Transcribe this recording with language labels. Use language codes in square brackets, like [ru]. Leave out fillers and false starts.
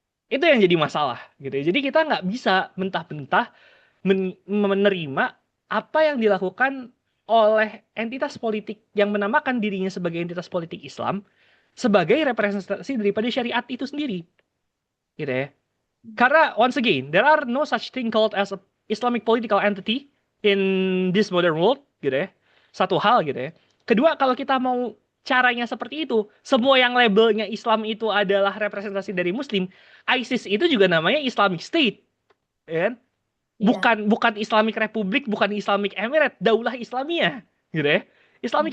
[id] Itu yang jadi masalah gitu ya. Jadi kita nggak bisa mentah-mentah menerima apa yang dilakukan oleh entitas politik yang menamakan dirinya sebagai entitas politik Islam sebagai representasi daripada syariat itu sendiri, gitu ya. [en] Karena once again, there are no such thing called as a Islamic political entity in this modern world, gitu ya. [id] Satu hal gitu ya. Kedua, kalau kita mau caranya seperti itu, semua yang labelnya Islam itu adalah representasi dari Muslim, ISIS itu juga namanya Islamic State, ya kan? Iya. Bukan bukan Islamic Republic, bukan Islamic Emirate, Daulah Islamiyah, gitu ya. Islamic